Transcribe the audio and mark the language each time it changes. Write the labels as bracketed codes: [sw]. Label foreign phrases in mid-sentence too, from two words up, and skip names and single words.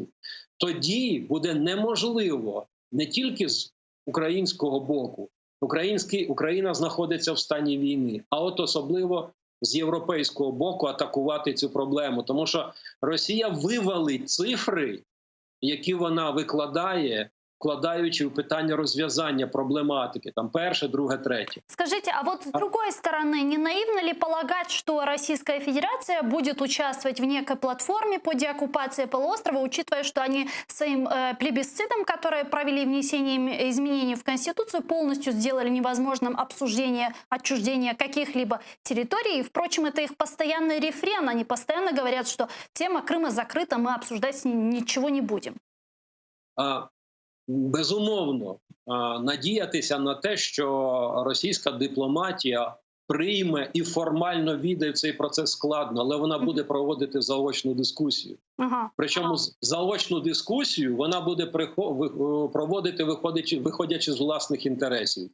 [uk] Тоді буде неможливо не тільки з українського боку, Україна знаходиться в стані війни, а от особливо з європейського боку атакувати цю проблему. Тому що Росія вивалить цифри, які вона викладає, вкладаючи в питання розв'язання проблематики, там перше, друге, третє. [ru] Скажите, а вот с другой стороны, не наивно ли полагать, что Российская Федерация будет участвовать в некой платформе по деоккупации полуострова, учитывая, что они своим плебисцитом, которые провели внесение изменений в Конституцию, полностью сделали невозможным обсуждение, отчуждение каких-либо территорий. И, впрочем, это их постоянный рефрен. Они постоянно говорят, что тема Крыма закрыта, мы обсуждать с ним ничего не будем. [uk] Безумовно, надіятися на те, що російська дипломатія прийме і формально війде в цей процес складно, але вона буде проводити заочну дискусію. Причому заочну дискусію вона буде проводити, виходячи з власних інтересів.